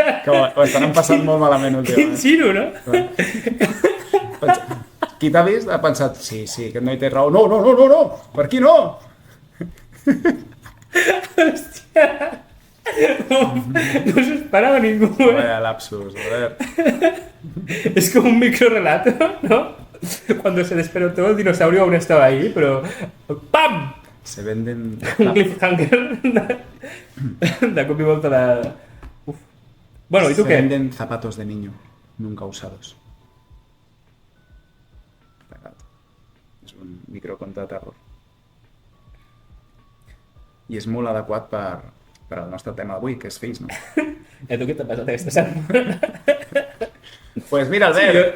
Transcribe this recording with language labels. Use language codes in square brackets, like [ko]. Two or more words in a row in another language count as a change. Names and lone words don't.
[ca] que ho estan passant molt malament quin últimament. giro, no? Qui t'ha vist ha pensat, sí, aquest noi té raó. No, per aquí no! No s'ho esperava ningú, [es] Vaya lapsus, joder. Es como un microrelato, ¿no? Cuando se despertó el dinosaurio aún estaba ahí, pero ¡pam! Se venden... [ca] Un cliffhanger de cop i volta de... [es] Uf. Bueno, ¿y tú Se qué? venden zapatos de niño, nunca usados. [ca] És un microconte de terror. I és molt adequat per al nostre tema d'avui, que és fills, no? Tu què t'ha passat aquesta setmana? [es] Pues mira, [ca] Sí, Albert,